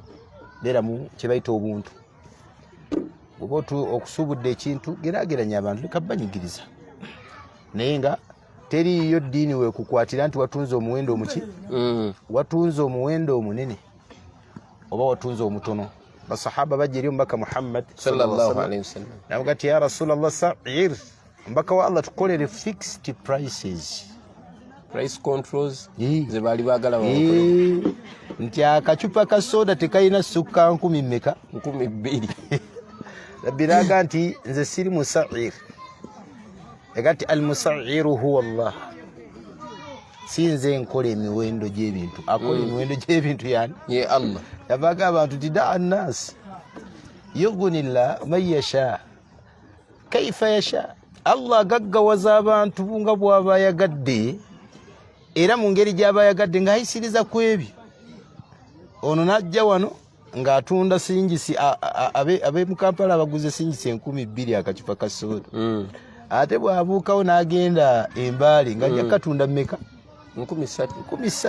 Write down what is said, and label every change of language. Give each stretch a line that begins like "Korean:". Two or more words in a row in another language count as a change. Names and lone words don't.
Ganda: Beera mu kye bayita obuntu. Bw'oba okusuubudde ekintu geraageranya abantu leka banyigiriza. Naye nga teriiyo ddiini weekukwatira nti watunze omuwendo omuki watunze omuwendo omunene oba watunze omutono. Basahaba bajja eri omubaka Muhammad
Arabic: sallallahu alaihi wasallam
Ganda: navuga ati
Arabic: ya Rasulallah sa'ir
Ganda: omubaka wa Allah tukolere
English: fixed prices, price controls
Ganda: ze baali baagala nti akacupa ka soda tekayina sukka 10 mmeka 2,000 biraga nti nze siri musa'ir.
Arabic: Egati al-musa'ir huwa Allah.
Ganda: Sinze nkola emiwendo gy'ebintu akola emiwendo gy'ebintu yani ye Allah. Yabaga abantu
Arabic: tidaa annas yughunillah man yasha kaifa yasha.
Ganda: Allah gaggawaza abantu nga bw'aba yagadde era mu ngeri gy'aba yagadde ng'ayisiriza ku ebyo. Ono najja wano ng'atunda singisi abe mu Kampala abaguze singisi 2,000 akacupa ka soda. Ate bw'abuukawo n'agenda embaali ng'ajja katunda mmeka 13,000.